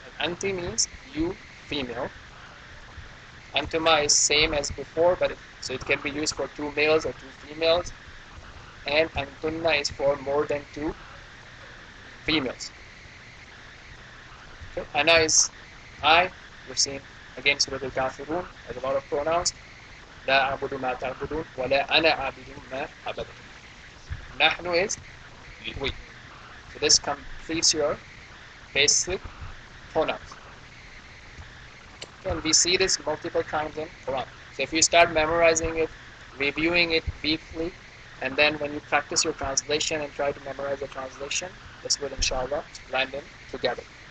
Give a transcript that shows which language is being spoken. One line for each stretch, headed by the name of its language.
English: And anti means you, female. Antuma is same as before, but so it can be used for two males or two females. And antunna is for more than two females. Okay. Ana is I. We've seen again Surah Al-Kafirun has a lot of pronouns.
Arabic: لا أعبد ما تعبدون ولا أنا عابد ما عبدتم.
English: نحن is we. So this completes your basic pronouns. And we see this multiple times in Quran. So if you start memorizing it, reviewing it weekly, and then when you practice your translation and try to memorize the translation, this will inshallah blend in together.